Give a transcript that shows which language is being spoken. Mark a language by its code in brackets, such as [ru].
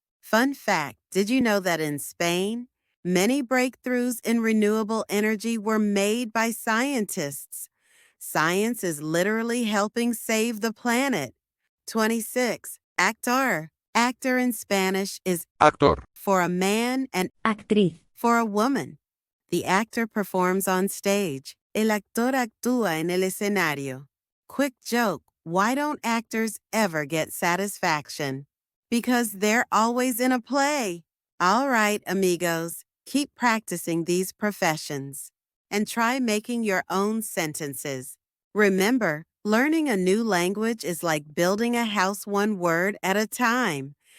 [en] Fun fact, did you know that in Spain, many breakthroughs in renewable energy were made by scientists? Science is literally helping save the planet. 26. Actor. Actor in Spanish is actor, for a man and Actriz. for a woman. The actor performs on stage. [es] El actor actúa en el escenario. [en] Quick joke, why don't actors ever get satisfaction? Because they're always in a play. All right, amigos, keep practicing these professions and try making your own sentences. Remember, learning a new language is like building a house one word at a time.